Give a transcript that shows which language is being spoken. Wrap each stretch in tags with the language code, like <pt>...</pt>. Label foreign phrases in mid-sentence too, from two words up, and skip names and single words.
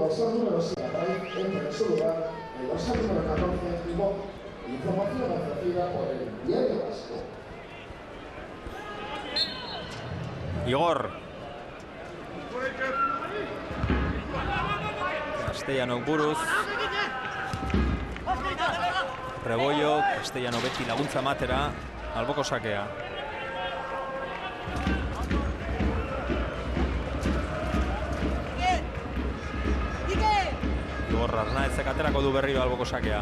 <es>dorsal número 7 entra en su lugar el dorsal número 14, Timón. Información ofrecida por el Diario Vasco.</es> <eu>Igor. Castellano buruz. Rebollo, Castellano beti laguntza matera, alboko sakea. Igor Arnaezek aterako du berriro alboko sakea.</eu>